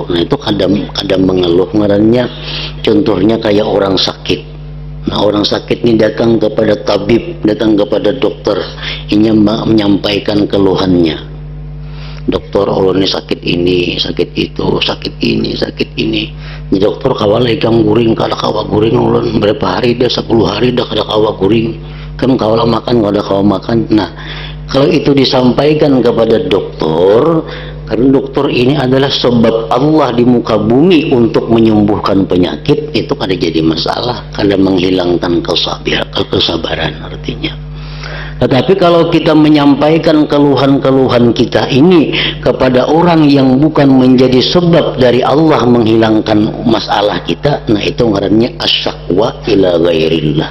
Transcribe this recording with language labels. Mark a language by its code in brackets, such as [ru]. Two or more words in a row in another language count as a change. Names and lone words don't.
[id] Nah, itu kadang mengeluh ngarannya. Contohnya kayak orang sakit. Nah, orang sakit ini datang kepada tabib, datang kepada dokter, ini menyampaikan keluhannya. Dokter, ulun ini sakit ini, sakit itu, sakit ini, sakit ini. [bjn] Ni dokter kawal ikam guring, kada kawa guring ulun berapa hari dah, 10 hari dah kada kawa guring. Kan kawal makan, kada kawa makan. [id] Nah, kalau itu disampaikan kepada dokter, karena dokter ini adalah sebab Allah di muka bumi untuk menyembuhkan penyakit, itu kada jadi masalah, kada menghilangkan kesabaran artinya. Tetapi kalau kita menyampaikan keluhan-keluhan kita ini kepada orang yang bukan menjadi sebab dari Allah menghilangkan masalah kita, nah itu ngarannya [ar] الشكوى إلى غير الله.